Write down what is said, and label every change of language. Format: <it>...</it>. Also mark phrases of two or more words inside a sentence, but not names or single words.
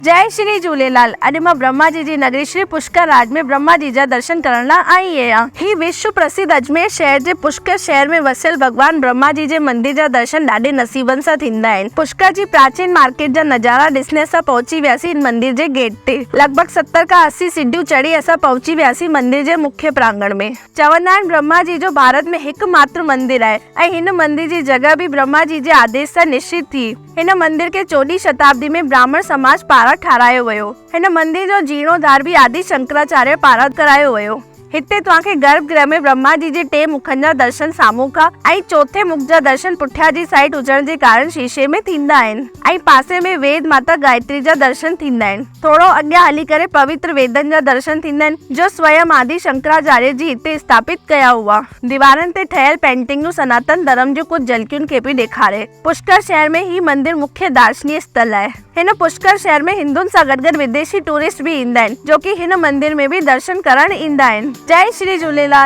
<sd>जय श्री झूलेलाल। अॼु मां ब्रह्मा जी जी नगरी श्री पुष्कर राज में ब्रह्मा जी जा दर्शन करण लाइ आई आहियां। ही विश्व प्रसिद्ध अजमेर शहर जे पुष्कर शहर में वसियल भगवान ब्रह्मा जी जे मंदिर जा दर्शन ॾाढे नसीबनि सां थींदा आहिनि। पुष्कर जी प्राचीन मार्केट जा नज़ारा ॾिसण सां पहुची वियासीं इन मंदिर जे गेट ते। लॻभॻ 70 खां 80 सीढ़ियूं चढ़ी असां पहुची वियासीं मंदिर जे मुख्य प्रांगण में। चवंदा आहिनि ब्रह्मा जी जो भारत में हिकु मात्र मंदिर आहे ऐं हिन मंदिर जी जॻह बि ब्रह्मा जी जे आदेश सां निश्चित थी। हिन मंदिर खे 14वीं शताब्दी में ब्राह्मण समाज पारां ठारायो वियो। हिन मंदिर जो जीर्णोद्धार भी आदि शंकराचार्य पारां करायो वियो। हिते तव्हांखे गर्भगृह में ब्रह्मा जी जे 3 मुखनि जा दर्शन साम्हूं खां ऐं चौथे मुख जा दर्शन पुठियां जी साइड हुजण जे कारण शीशे में थींदा आहिनि ऐं पासे में वेद माता गायत्री जा दर्शन थींदा आहिनि। थोरो अॻियां हली करे पवित्र वेदनि जा दर्शन थींदा आहिनि जो स्वयं आदि शंकराचार्य जी हिते स्थापित कया हुआ। दीवारनि ते ठहियल पेंटिंगूं सनातन धर्म जूं कुझु झलकियुनि खे बि ॾेखारे। पुष्कर शहर में ही मंदिर मुख्य दार्शनिक स्थल आहे। हिन पुष्कर शहर में हिंदुनि सां गॾु विदेशी टूरिस्ट भी ईंदा आहिनि जो कि हिन मंदिर में भी दर्शन करण ईंदा आहिनि। जय श्री झूलेलाल।</sd>